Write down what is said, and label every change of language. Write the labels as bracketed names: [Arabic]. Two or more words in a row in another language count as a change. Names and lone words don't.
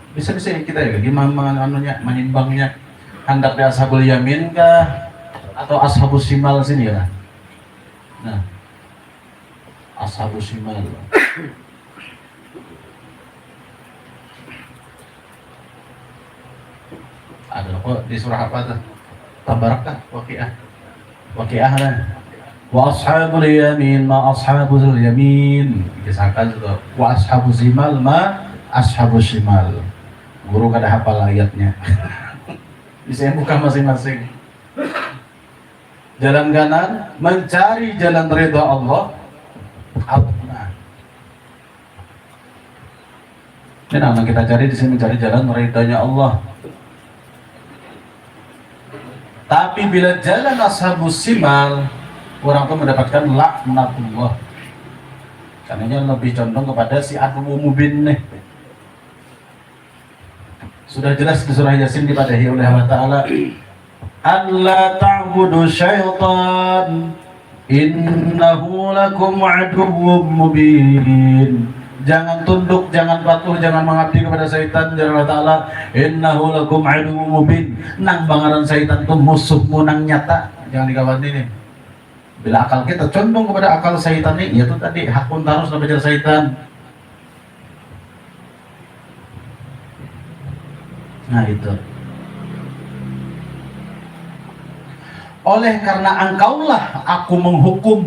[Indonesian] Bisa-bisa kita ya, gimana menyimbangnya, hendak di [Arabic] أصحاب اليمين [Indonesian] kah atau [Arabic] أصحاب الشمال [Indonesian] sini ya. [Arabic] Nah, أصحاب الشمال. [Indonesian] Ada kok di surah apa tuh? Tabarak kah? Waqiah lah. [Arabic] وأصحاب اليمين ما أصحاب اليمين. [Indonesian] Kisahkan itu. [Arabic] وأصحاب الشمال ما أصحاب الشمال. [Banjar] Guru kada hafal ayatnya. Bisa buka masing-masing. [Indonesian] Jalan kanan mencari jalan ridha Allah. Nah. Ini kita cari di sini, mencari jalan ridhanya Allah. Tapi bila jalan ashabus shimal, orang itu mendapatkan laknatullah. Karena lebih condong kepada si [Arabic] عدو مبين [Indonesian] nih. Sudah jelas di surah Yasin dipadahi oleh Allah Ta'ala, [Arabic] أن لا تعبدوا الشيطان إنه لكم عدو مبين. [Indonesian] Jangan tunduk, jangan patuh, jangan mengabdi kepada syaitan. Jangan Allah Ta'ala, [Arabic] إنه لكم عدو مبين. [Banjar] Nang bangaran syaitan itu musuhmu nang nyata. Jangan dikawani nih. [Indonesian] Bila akal kita condong kepada akal syaitan ini, yaitu tadi hakun tarus dan belajar syaitan. Nah itu. Oleh karena engkaulah aku menghukum.